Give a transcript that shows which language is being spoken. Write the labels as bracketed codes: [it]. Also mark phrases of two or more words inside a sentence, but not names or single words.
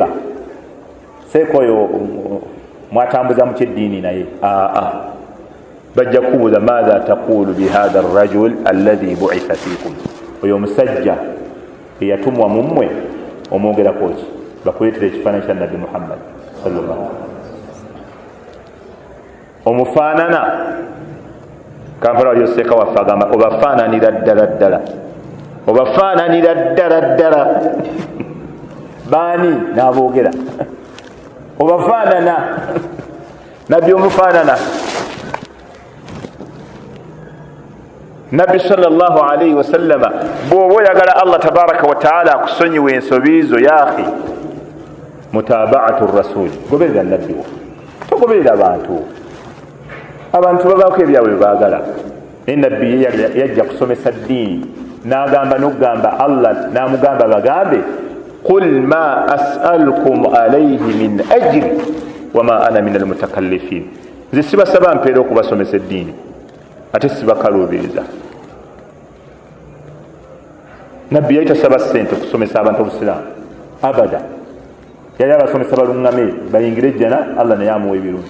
[lg] Seeka oyo mwatambuza mu kyeddiini naye. Bajja kukubuuza [ar] ماذا تقول بهذا الرجل الذي بعث فيكم. [lg] Oyo omusajja eyatumwa mu mmwe omwogerako ki? Bakuleetera ekifaananyi kya Nabbi Muhammad [ar] صلى الله عليه وسلم. [lg] Omufaanana Kampala wali oseeka waffe agamba obafaananira ddala ddala, obafaananira ddala ddala. Baani n'aboogera obafaanana? Nabbi omufaanana. Nabbi [ar] صلى الله عليه وسلم [lg] bw'oba oyagala Allah [ar] تبارك وتعالى [lg] akusonyiwa ensobi zo [ar] يا أخي, متابعة الرسول, [lg] goberera Nabbi wo, togoberera abantu. Abantu babaako ebyabwe baagala. Naye Nabbi yajja kusomesa ddiini n'agamba n'okugamba Allah n'amugamba bagambe [ar] قل ما أسألكم عليه من أجر وما أنا من المتكلفين. [lg] Nze sibasaba mpeera okubasomesa eddiini ate sibakaluubiriza. Nabbi yali tasaba ssente okusomesa abantu obusiraamu abada. Yali abasomesa baluŋŋame bayingire ejjana, Allah naye amuwa ebirungi.